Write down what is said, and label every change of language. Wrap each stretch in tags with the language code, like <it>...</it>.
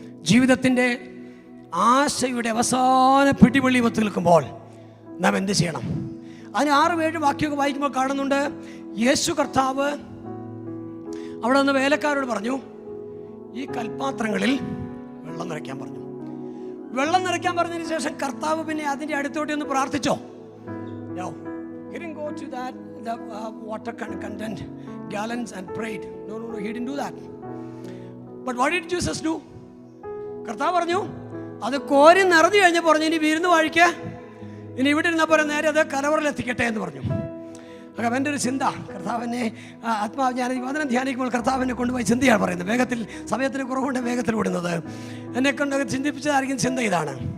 <ml>ജീവിതത്തിൻ്റെ ആശയുടെ അവസാന പിടിവള്ളി ഒത്തു നിൽക്കുമ്പോൾ നാം എന്ത് ചെയ്യണം? അതിന് 6-7 വാക്യമൊക്കെ വായിക്കുമ്പോൾ കാണുന്നുണ്ട്, യേശു കർത്താവ് അവിടെ നിന്ന് വേലക്കാരോട് പറഞ്ഞു, ഈ കൽപ്പാത്രങ്ങളിൽ വെള്ളം നിറയ്ക്കാൻ പറഞ്ഞു. വെള്ളം നിറയ്ക്കാൻ പറഞ്ഞതിന് ശേഷം കർത്താവ് പിന്നെ അതിൻ്റെ അടുത്തോട്ട് ഒന്ന് പ്രാർത്ഥിച്ചോ?</ml> <en>No. He didn't go to the water content gallons and prayed. No, he didn't do that. But what did Jesus do?</en> <ml>കർത്താവ് പറഞ്ഞു, അത് കോരി നിറഞ്ഞു കഴിഞ്ഞ് പറഞ്ഞു, ഇനി വിരുന്ന് വാഴിക്ക്, ഇനി ഇവിടെ ഇരുന്നപ്പോൾ നേരെ അത് കലവറിലെത്തിക്കട്ടെ എന്ന് പറഞ്ഞു. അപ്പം എൻ്റെ ഒരു ചിന്ത, കർത്താവിനെ ആത്മാവ് ഞാൻ വചനം ധ്യാനിക്കുമ്പോൾ കർത്താവിനെ കൊണ്ടുപോയി ചിന്തയാണ് പറയുന്നത്. വേഗത്തിൽ, സമയത്തിന് കുറവുകൊണ്ട് വേഗത്തിൽ വിടുന്നത്. എന്നെ കൊണ്ട് ചിന്തിപ്പിച്ചതായിരിക്കും ചിന്ത ഇതാണ്.</ml>